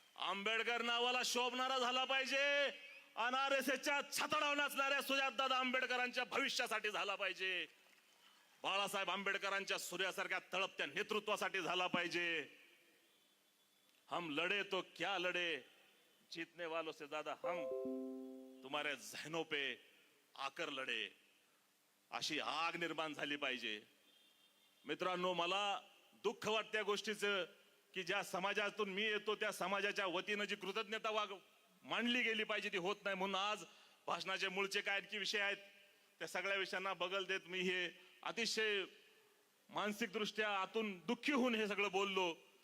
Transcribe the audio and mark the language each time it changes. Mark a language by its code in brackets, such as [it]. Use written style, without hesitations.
[mr] आंबेडकर नावाला शोभणारा झाला पाहिजे. RSSच्या छाताडावर नाचणाऱ्या सुजातदादा आंबेडकरांच्या भविष्यासाठी झाला पाहिजे. बाळासाहेब आंबेडकरांच्या सूर्यासारख्या तळपत्या नेतृत्वासाठी झाला पाहिजे. [hi] हम लड़े तो क्या लड़े, जीतने वालों से ज्यादा हम तुम्हारे जहनों पे आकर लढे. [mr] अशी आग निर्माण झाली पाहिजे. मित्रांनो, मला दुःख वाटतं त्या गोष्टीचं की ज्या समाजातून मी येतो त्या समाजाच्या वतीनं जी कृतज्ञता मांडली गेली पाहिजे ती होत नाही. म्हणून आज भाषणाचे मूळचे काय की विषय आहेत त्या सगळ्या विषयांना बगल देत मी हे अतिशय मानसिकदृष्ट्या आतून दुःखी होऊन हे सगळं बोललो.